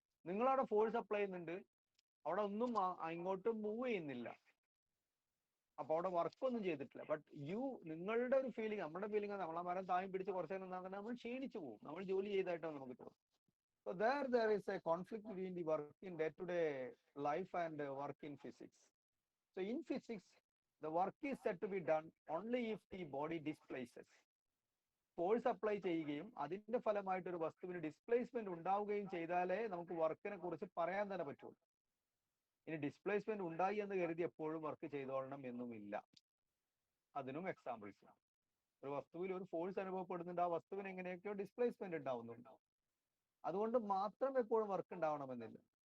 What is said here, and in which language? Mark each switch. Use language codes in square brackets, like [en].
[ml] നിങ്ങളവിടെ force apply ചെയ്യുന്നുണ്ട്, അവിടെ ഒന്നും ഇങ്ങോട്ട് മൂവ് ചെയ്യുന്നില്ല, അപ്പൊ അവിടെ വർക്കൊന്നും ചെയ്തിട്ടില്ല. ബട്ട് നിങ്ങളുടെ ഒരു ഫീലിംഗ്, നമ്മുടെ ഫീലിംഗ്, നമ്മളെ മരം താങ്ങി പിടിച്ച് കുറച്ചു നേരം നിന്നാൽ നമ്മൾ ക്ഷീണിച്ചു പോകും, നമ്മൾ ജോലി ചെയ്തായിട്ടാണ് നമുക്ക് തോന്നും. [en] So there is a conflict between the work in day-to-day life and work in physics. So in physics, the work is said to be done only if the body displaces. [ml] Force apply ചെയ്യുകയും അതിന്റെ ഫലമായിട്ട് ഒരു വസ്തുവിന് displacement ഉണ്ടാവുകയും ചെയ്താലേ നമുക്ക് വർക്കിനെ കുറിച്ച് പറയാൻ തന്നെ പറ്റുള്ളൂ. ഇനി ഡിസ്പ്ലേസ്മെന്റ് ഉണ്ടായി എന്ന് കരുതി എപ്പോഴും വർക്ക് ചെയ്തോളണം എന്നുമില്ല. അതിനും എക്സാമ്പിൾസ്. ഒരു വസ്തുവിൽ ഒരു ഫോഴ്സ് അനുഭവപ്പെടുന്നുണ്ട്, ആ വസ്തുവിന് എങ്ങനെയൊക്കെയോ ഡിസ്പ്ലേസ്മെന്റ് ഉണ്ടാവുന്നുണ്ട്, അതുകൊണ്ട് മാത്രം എപ്പോഴും വർക്ക് ഉണ്ടാവണമെന്നില്ല.